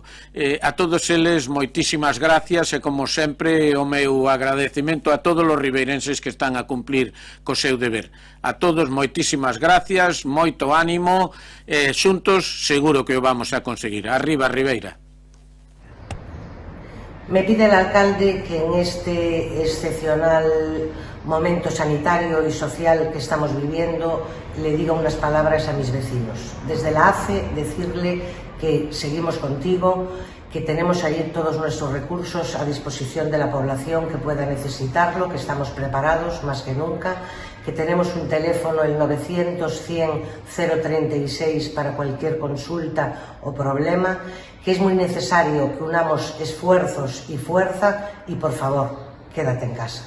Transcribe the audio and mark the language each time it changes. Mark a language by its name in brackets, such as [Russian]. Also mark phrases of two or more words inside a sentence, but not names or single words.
[Galician] A todos eles, moitísimas gracias e, como sempre, o meu agradecimento a todos os ribeirenses que están a cumplir co seu deber. A todos, moitísimas gracias, moito ánimo, xuntos seguro que o vamos a conseguir. Arriba, Ribeira. [Spanish] Me pide el alcalde que en este excepcional momento sanitario y social que estamos viviendo le diga unas palabras a mis vecinos. Desde la ACE decirle que seguimos contigo, que tenemos ahí todos nuestros recursos a disposición de la población que pueda necesitarlo, que estamos preparados más que nunca, que tenemos un teléfono, el 900-100-036 para cualquier consulta o problema, que es muy necesario que unamos esfuerzos y fuerza y, por favor, quédate en casa.